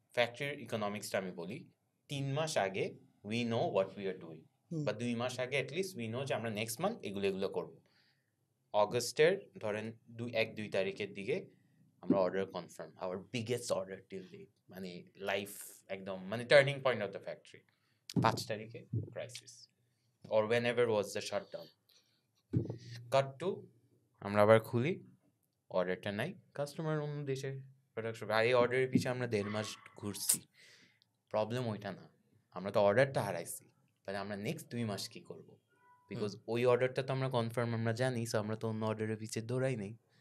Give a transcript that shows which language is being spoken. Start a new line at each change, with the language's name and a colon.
Bangla: ফ্যাক্টরির ইকোনমিক্সটা আমি বলি, 3 মাস আগে
English: we know what we are doing,
Bangla: বা 2 মাস আগে অ্যাটলিস্ট
English: we know
Bangla: যে আমরা নেক্সট মান্থ এগুলো করবো। অগস্টের ধরেন 1-2 তারিখের দিকে আমরা order confirm,
English: our biggest order till date,
Bangla: মানে লাইফ একদম মানে
English: Turning point of the factory.
Bangla: 5 তারিখে crisis,
English: or whenever was the shutdown. Cut to
Bangla: আমরা আবার খুলি, অর্ডারটা নাই, কাস্টমার অন্য দেশে প্রোডাকশন, আর এই অর্ডারের পিছিয়ে আমরা 1.5 মাস ঘুরছি। প্রবলেম ওইটা না, আমরা তো অর্ডারটা হারাইছি, তাহলে আমরা নেক্সট 2 মাস কি করব? বিকজ ওই অর্ডারটা তো আমরা কনফার্ম আমরা জানি, সো আমরা তো অন্য অর্ডারের পিছিয়ে দৌড়াই নেই।